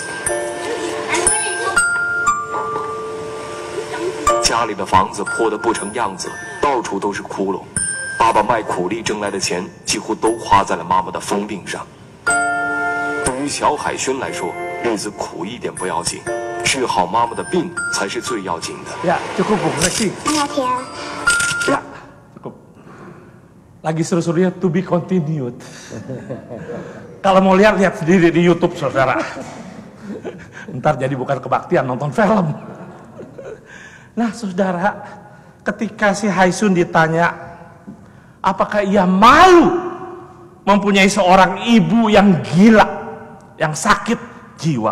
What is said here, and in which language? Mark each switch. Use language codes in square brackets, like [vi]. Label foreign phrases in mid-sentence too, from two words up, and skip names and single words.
[zh] 家里的房子破得不成样子，到处都是窟窿。爸爸卖苦力挣来的钱，几乎都花在了妈妈的疯病上。对于小海轩来说，日子苦一点不要紧，治好妈妈的病才是最要紧的。 [id] Ya, cukup Bu, Messi. Ya, cukup. Lagi seru-serunya [en] to be continued. [id] Kalau mau lihat sendiri di YouTube, saudara. Ntar jadi bukan kebaktian, nonton film. Nah, saudara, ketika si Haisun ditanya, apakah ia malu mempunyai seorang ibu yang gila, yang sakit jiwa?